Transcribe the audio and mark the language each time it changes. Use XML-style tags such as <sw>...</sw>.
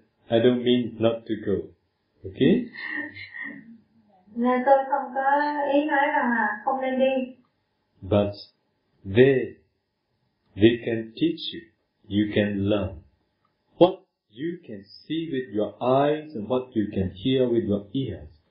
<en>I don't mean not to go, okay?</en> <vi>Nên tôi không có ý nói rằng là không nên đi.</vi> <en>But they can teach you. You can learn what you can see with your eyes and what you can hear with your ears.</en>